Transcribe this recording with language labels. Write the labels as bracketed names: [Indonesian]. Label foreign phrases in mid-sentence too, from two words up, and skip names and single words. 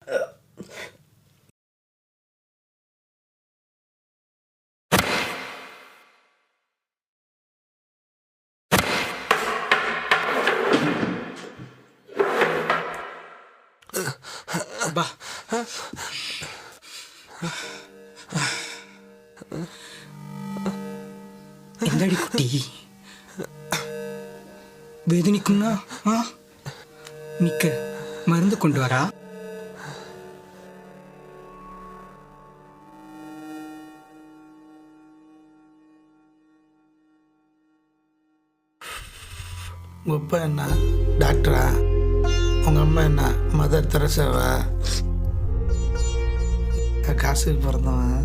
[Malayalam] பா എന്താടി കുട്ടി വേദനിക്കുന്ന നിക്ക് [Tamil] மருந்து கொண்டு வரா. உங்கள் அப்பா என்ன டாக்டரா? உங்கள் அம்மா என்ன மதர் தெரசாவா? காசுக்கு பிறந்தவன்.